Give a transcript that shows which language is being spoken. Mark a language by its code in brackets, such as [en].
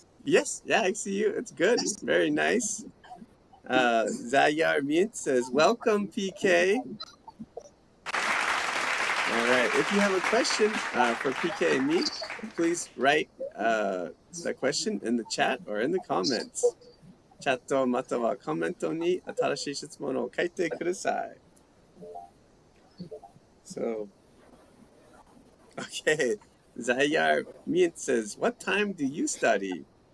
[en] Yes. Yeah, I see you. It's good. Very nice. Zayar Mint says, welcome, PK. All right. If you have a question for PK and me, please write the question in the chat or in the comments. [ja] チャットまたはコメントに新しい質問を書いてください。 [en] So, okay. Zayar Mint says, what time do you study?